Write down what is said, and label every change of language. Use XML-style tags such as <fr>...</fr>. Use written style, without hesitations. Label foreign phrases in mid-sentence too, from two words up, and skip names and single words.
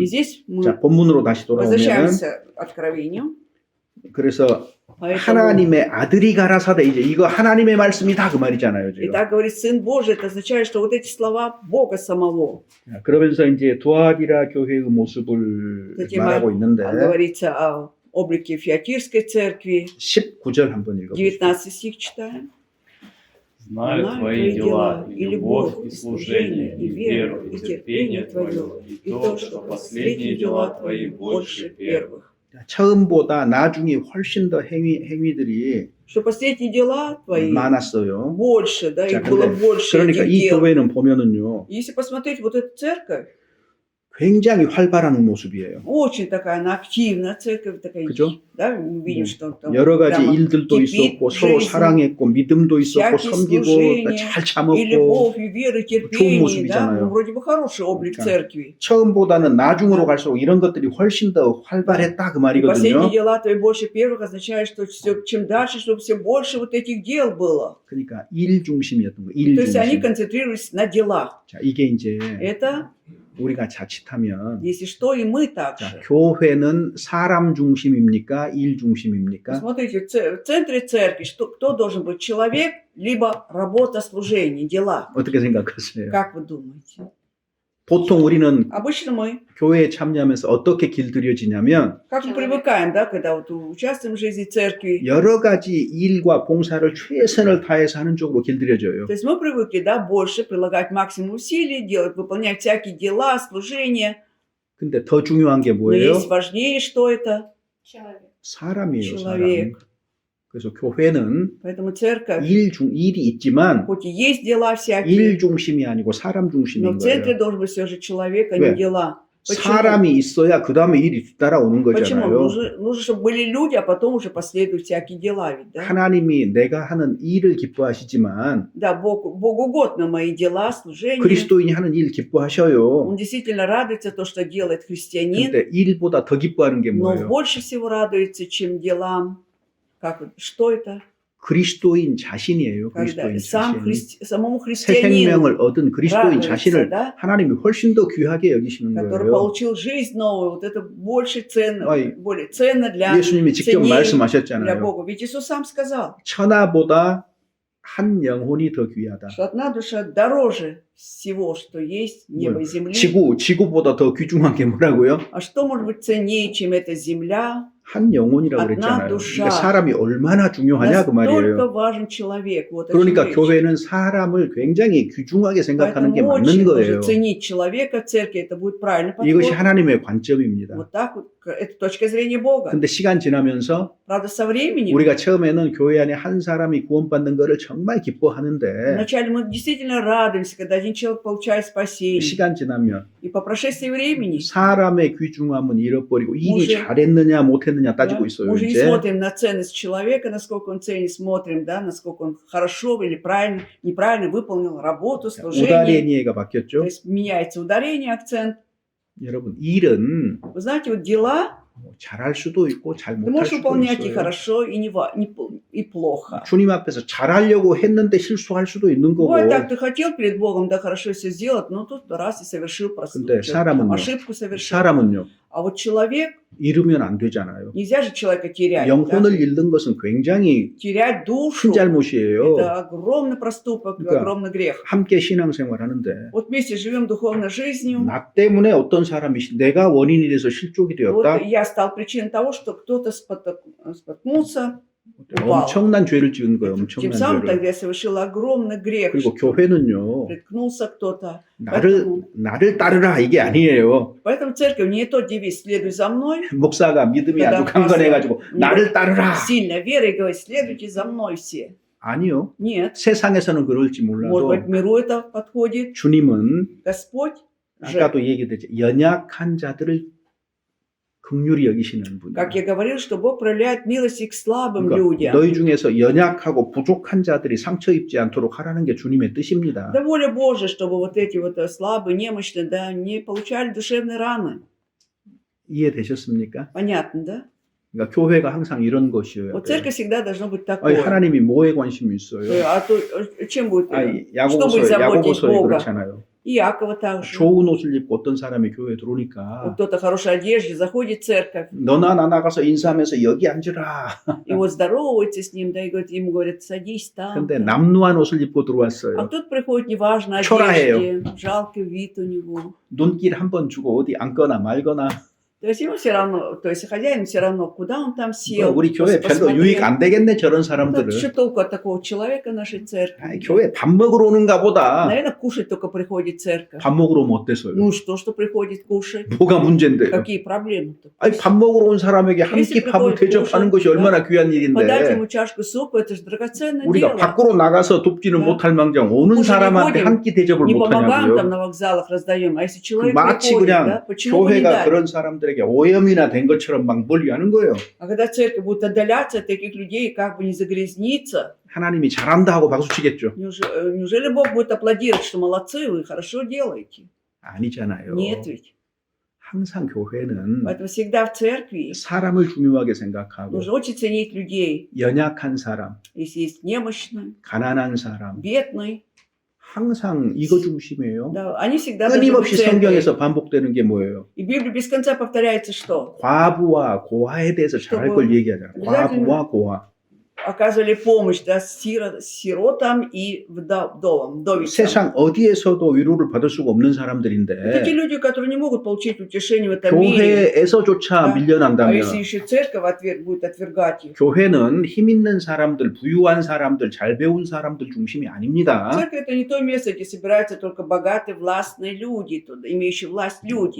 <ru>И здесь мы</ru> <ko>자 본문으로 다시 돌아오면은</ko> <ru>возвращаемся к Откровению.</ru> <ko>그래서</ko> <ru>Поэтому,</ru> <ko>하나님의 아들이 가라사대 이제 이거 하나님의 말씀이다 그 말이잖아요</ko> <ru>и</ru> <ko>지금.</ko> <ru>так говорит Сын Божий, это означает, что вот эти слова Бога самого.</ru> <ko>자, 그러면서 이제 두아디라 교회의 모습을</ko> <ru>Затем</ru> <ko>말하고 있는데</ko> <ru>говорится о облике Фиатирской церкви.</ru> <ko>19절 한번 읽어보시죠.</ko> <ru>19 стих читаем. Знаю твои дела, и любовь, и служение, и веру, и терпение твое, и то, что последние дела твои больше первых.</ru> <ko>자, 처음보다 나중에 훨씬 더 행위들이</ko> <ru>Что последние дела твои</ru> <ko>많았어요.</ko> <ru>больше, да,</ru> <ko>자,</ko> <ru>их было</ru> <ko>근데</ko> <ru>больше</ru> <ko>그러니까</ko> <ru>этих</ru> <ko>이</ko> <ru>дел.</ru> <ko>교회는 보면은요.</ko> <ru>Если посмотреть вот эту церковь,</ru> <ko>굉장히 활발한 모습이에요.</ko> <ru>Очень такая она активная церковь, такая,</ru> <ko>그죠?</ko> <ru>да, мы видим, что там</ru> <ko>여러 가지</ko> <ru>прямо</ru> <ko>일들도</ko> <ru>кипит</ru> <ko>있었고 서로</ko> <ru>жизнь,</ru> <ko>사랑했고 믿음도 있었고</ko> <ru>всякие</ru> <ko>섬기고</ko> <ru>служения,</ru> <ko>잘</ko> <ru>и</ru> <ko>참았고</ko> <ru>любовь, и вера, и</ru> <ko>좋은</ko> <ru>терпение, да,</ru> <ko>모습이잖아요.</ko> <ru>ну, вроде бы хороший облик</ru> <ko>그러니까</ko> <ru>церкви.</ru> <ko>처음보다는 나중으로 갈수록 이런 것들이 훨씬 더 활발했다 그</ko> <ru>И последние</ru> <ko>말이거든요.</ko> <ru>дела твои больше первых означает, что чем дальше, чтобы все больше вот этих дел было.</ru> <ko>그러니까 일 중심이었던 거. 일</ko> <ru>То есть они</ru> <ko>중심.</ko> <ru>концентрировались на делах.</ru> <ko>자, 이게 이제</ko> <ru>Это,</ru> <ko>우리가 자칫하면</ko> <ru>если что, и мы</ru> <ko>자,</ko> <ru>также.</ru> <ko>교회는 사람 중심입니까? 일 중심입니까?</ko> <ru>Посмотрите, в центре церкви кто должен быть? Человек, либо работа, служение, дела.</ru> <ko>어떻게 생각하세요?</ko> <ru>Как вы думаете?</ru> <ko>보통 우리는</ko> <ru>Обычно мы,</ru> <ko>교회에 참여하면서 어떻게 길들여지냐면</ko> <ru>как мы привыкаем, да, когда вот участвуем в жизни церкви,</ru> <ko>여러 가지 일과 봉사를 최선을 다해서 하는 쪽으로 길들여져요.</ko> <ru>то есть мы привыкли, да, больше прилагать максимум усилий, делать, выполнять всякие дела, служения.</ru> <ko>근데 더 중요한 게</ko> <ru>Но</ru> <ko>뭐예요?</ko> <ru>есть важнее, что это?</ru> <ko>사람이에요,</ko> <ru>человек.</ru> <ko>사람. 그래서 교회는</ko> <ru>Поэтому церковь,</ru> <ko>일이 있지만</ko> <ru>хоть и есть дела всякие,</ru> <ko>일 중심이 아니고 사람</ko> <ru>но</ru> <ko>중심인</ko> <ru>в центре</ru> <ko>거예요.</ko> <ru>должен быть все же человек, а</ru> <ko>왜?</ko> <ru>не дела. Почему?</ru> <ko>사람이 있어야 그 다음에 일이 뒤따라오는</ko> <ru>Почему?</ru> <ko>거잖아요.</ko> <ru>Нужно, чтобы были люди, а потом уже последуют всякие дела ведь, да?</ru> <ko>하나님이 내가 하는 일을 기뻐하시지만</ko> <ru>Да, Богу угодно мои дела, служения.</ru> <ko>그리스도인이 하는 일 기뻐하셔요.</ko> <ru>Он действительно радуется то, что делает христианин,</ru> <ko>근데 일보다 더 기뻐하는 게</ko> <ru>но</ru> <ko>뭐예요?</ko> <ru>больше всего радуется, чем делам. Что это?</ru> <ko>그리스도인 자신이에요.</ko> <ru>Когда</ru> <ko>그리스도인</ko> <ru>сам</ru> <ko>자신.</ko> <ru>самому</ru> <ko>새</ko> <ru>христианину,</ru> <ko>생명을 얻은 그리스도인</ko> <ru>радуется,</ru> <ko>자신을</ko> <ru>да,</ru> <ko>하나님이 훨씬 더 귀하게 여기시는</ko> <ru>который</ru> <ko>거예요.</ko> <ru>получил жизнь новую, вот это больше ценно,</ru> <ko>아이,</ko> <ru>более ценно для</ru> <ko>예수님이 직접</ko> <ru>ценней для</ru> <ko>말씀하셨잖아요.</ko> <ru>Бога. Ведь Иисус сам сказал,</ru> <ko>천하보다 한 영혼이 더 귀하다.</ko> <ru>что одна душа дороже всего, что есть небо и земли.</ru> <ko>지구보다 더 귀중한 게 뭐라고요?</ko> <ru>А что может быть ценнее, чем эта земля?</ru> <ko>한 영혼이라고</ko> <ru>одна</ru> <ko>그랬잖아요.</ko> <ru>душа.</ru> <ko>그러니까 사람이 얼마나 중요하냐 그</ko> <ru>Настолько</ru> <ko>말이에요.</ko> <ru>важен человек. Вот о</ru> <ko>그러니까</ko> <ru>чем речь.</ru> <ko>교회는 사람을 굉장히 귀중하게 생각하는 게</ko> <ru>Поэтому</ru> <ko>맞는</ko> <ru>очень</ru> <ko>거예요.</ko> <ru>нужно ценить человека в церкви. Это будет правильный</ru> <ko>이것이</ko> <ru>подход.</ru> <ko>하나님의 관점입니다.</ko> <ru>Вот так вот. Это точка зрения Бога.</ru> <ko>근데 시간 지나면서</ko> <ru>Правда, со временем,</ru> <ko>우리가 처음에는 교회 안에 한 사람이 구원받는 것을 정말 기뻐하는데</ko> <ru>вначале мы действительно радуемся, когда один человек получает спасение.</ru> <ko>시간 지나면</ko> <ru>И по прошествии времени</ru> <ko>사람의 귀중함은 잃어버리고 일이</ko> <ru>уже-</ru> <ko>잘했느냐 못했느냐</ko> <ru>да,</ru> <ko>따지고</ko> <ru>мы</ru> <ko>있어요.</ko> <ru>уже не</ru> <ko>이제</ko> <ru>смотрим на ценность человека, насколько он ценен, смотрим, да, насколько он хорошо или правильно, неправильно выполнил работу, служение.</ru> <ko>우다레니에가</ko> <ru>То</ru> <ko>바뀌었죠.</ko> <ru>есть меняется ударение, акцент.</ru> <ko>여러분 일은</ko> <ru>Вы знаете, вот дела</ru> <ko>잘할 수도 있고 잘</ko> <ru>ты</ru> <ko>못할</ko> <ru>можешь</ru> <ko>수도</ko> <ru>выполнять и</ru> <ko>있어요.</ko> <ru>хорошо, и, и плохо.</ru> <ko>주님 앞에서 잘하려고 했는데 실수할 수도 있는 거고.</ko> <ru>Бывает так, ты хотел перед Богом, да, хорошо все сделать, но тут раз и совершил</ru> <ko>근데 사람은요.</ko> <ru>ошибку совершил.</ru> <ko>사람은요.</ko> <ru>А вот человек,</ru> <ko>잃으면 안 되잖아요.</ko> <ru>нельзя же человека терять. да?</ru> <ko>영혼을 잃는 것은 굉장히</ko> <ru>Терять душу,</ru> <ko>큰 잘못이에요.</ko> <ru>это огромный проступок,</ru> <ko>그러니까</ko> <ru>огромный грех.</ru> <ko>함께 신앙생활 하는데</ko> <ru>Вот вместе живем духовной жизнью.</ru> <ko>나 때문에 어떤 사람이 내가 원인이 돼서 실족이</ko> <ru>Вот</ru> <ko>되었다.</ko> <ru>я стал причиной того, что кто-то споткнулся, упал.</ru> <ko>엄청난 죄를 지은 거예요.</ko> <ru>Тем</ru> <ko>엄청난</ko> <ru>самым</ru> <ko>죄를.</ko> <ru>тогда я совершил огромный грех,</ru> <ko>그리고</ko> <ru>что</ru> <ko>교회는요.</ko> <ru>приткнулся кто-то.</ru> <ko>나를 따르라 이게 아니에요.</ko> <ru>Поэтому церковь не тот девиз «следуй за мной»,</ru> <ko>목사가 믿음이 그다음 아주 강건해가지고 가서 나를 따르라.</ko> <ru>сильная вера и говорит «следуйте за мной все».</ru> <ko>아니요.</ko> <ru>Нет.</ru> <ko>세상에서는 그럴지</ko> <ru>Может</ru> <ko>몰라도</ko> <ru>быть, миру это подходит.</ru> <ko>주님은</ko> <ru>Господь же,</ru> <ko>아까도 얘기했듯이 연약한 자들을 긍휼히 여기시는 분이에요.</ko> <ru>как я говорил, что Бог проявляет милость и к слабым</ru> <ko>그러니까</ko> <ru>людям.</ru> <ko>너희 중에서 연약하고 부족한 자들이 상처 입지 않도록 하라는 게 주님의 뜻입니다.</ko> <ru>Да воля Божия, чтобы вот эти вот слабые, немощные, да, не получали душевные раны.</ru> <ko>이해되셨습니까?</ko> <ru>Понятно, да?</ru> <ko>그러니까 교회가 항상 이런 것이어야</ko> <ru>Вот</ru> <ko>돼요.</ko> <ru>церковь всегда должно быть</ru> <ko>아니,</ko> <ru>такой.</ru> <ko>하나님이 뭐에 관심이 있어요?</ko> <ru>А то чем будет?</ru> <ko>아니,</ko> <ru>Что будет заботить</ru> <ko>야고보서에</ko> <ru>Бога?</ru> <ko>그렇잖아요.</ko> <ru>И Иакова также.</ru> <ko>좋은 옷을 입고 어떤 사람이 교회에</ko> <ru>Вот</ru> <ko>들어오니까</ko> <ru>кто-то в хорошей одежде заходит в церковь,</ru> <ko>너나 나나 가서 인사하면서 여기 앉으라.</ko> <ru>и вот здоровается с ним, да, и говорит, ему говорят, садись там.</ru> <ko>근데</ko> <ru>там.</ru> <ko>남루한 옷을 입고</ko> <ru>А</ru> <ko>들어왔어요.</ko> <ru>тут приходит неважно</ru> <ko>초라해요.</ko> <ru>одежде, жалкий вид у него.</ru> <ko>눈길 한 번 주고 어디 앉거나 말거나</ko> <ru>То есть ему все равно, то есть хозяин все равно, куда он там сел.</ru> <ko>우리 교회 별로</ko> <ru>посмотрел.</ru> <ko>유익 안 되겠네 저런</ko> <ru>Да,</ru> <ko>사람들은.</ko> <ru>что толку от такого человека нашей</ru> <ko>아이,</ko> <ru>церкви?</ru> <ko>교회 밥 먹으러 오는가 보다.</ko> <ru>Наверное, кушать только приходит церковь.</ru> <ko>밥 먹으러 오면 어때서요?</ko> <ru>Ну что приходит кушать?</ru> <ko>뭐가 문제인데요?</ko> <ru>Какие проблемы-то?</ru> <ko>아니 밥 먹으러 온 사람에게 한</ko> <ru>Если</ru> <ko>끼 밥을</ko> <ru>приходит</ru> <ko>대접하는</ko> <ru>кушать,</ru> <ko>것이 얼마나 귀한</ko> <ru>Подать</ru> <ko>일인데</ko> <ru>ему чашку супа, это же драгоценное</ru> <ko>우리가</ko> <ru>дело.</ru> <ko>밖으로 나가서 돕지는</ko> <ru>Да.</ru> <ko>못할 망정 오는</ko> <ru>Уже не</ru> <ko>사람한테</ko> <ru>ходим,</ru> <ko>한 끼 대접을</ko> <ru>Не помогаем там</ru> <ko>못하냐고요.</ko> <ru>на вокзалах, раздаем. А если человек</ru> <ko>마치</ko> <ru>приходит, да,</ru> <ko>그냥</ko> <ru>почему бы не</ru> <ko>교회가</ko> <ru>дать?</ru> <ko>그런 사람들에게 오염이나 된 것처럼 막 멀리하는 거예요.</ko> <ru>А когда церковь будет отдаляться от таких людей, как бы не загрязниться,</ru> <ko>하나님이 잘한다 하고 박수치겠죠.</ko> <ru>неужели Бог будет аплодировать, что молодцы, вы хорошо делаете?</ru> <ko>아니잖아요.</ko> <ru>Нет ведь.</ru> <ko>항상 교회는</ko> <ru>Поэтому всегда в церкви</ru> <ko>사람을 중요하게 생각하고</ko> <ru>нужно очень ценить людей.</ru> <ko>연약한 사람,</ko> <ru>Если есть немощный,</ru> <ko>가난한 사람</ko> <ru>бедный,</ru> <ko>항상 이거 중심이에요.</ko> <ru>да, они всегда должны быть в</ru> <ko>끊임없이</ko> <ru>церкви.</ru> <ko>성경에서 반복되는 게 뭐예요?</ko> <ru>И в Библии без конца повторяется что?</ru> <ko>과부와 고아에 대해서 잘할 걸 얘기하잖아요. 과부와 고아.</ko> <ru>Оказывали помощь, да, сиротам и вдовам, вдовицам.</ru> <ko>세상 어디에서도 위로를 받을 수가 없는 사람들인데</ko> <ru>Это те люди, которые не могут получить утешение в этом мире.</ru> <ko>교회에서조차</ko> <ru>Да. А</ru> <ko>밀려난다면</ko> <ru>если еще церковь будет отвергать их?</ru> <ko>교회는 힘 있는 사람들, 부유한 사람들, 잘 배운 사람들 중심이 아닙니다.</ko> <ru>Церковь это не то место, где собираются только богатые, властные люди, туда, имеющие власть люди.</ru>